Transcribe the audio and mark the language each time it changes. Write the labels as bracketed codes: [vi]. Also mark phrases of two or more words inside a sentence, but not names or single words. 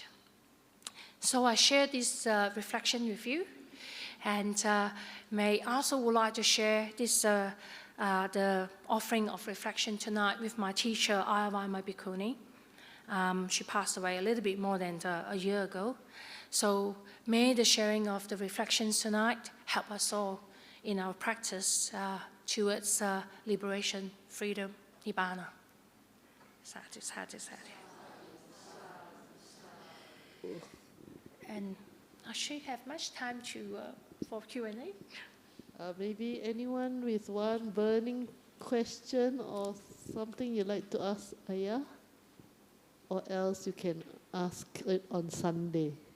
[en] So I share this reflection with you, and may also would like to share this the offering of reflection tonight with my teacher, Ayya Vayama Bhikkhuni. She passed away a little bit more than a year ago. So may the sharing of the reflections tonight help us all in our practice towards liberation, freedom, nibbana. [pi] Sadhu, sadhu, sadhu. [en] And I should have much time for Q&A. Maybe anyone with one burning question or something you'd like to ask Ayya? Or else you can ask it on Sunday.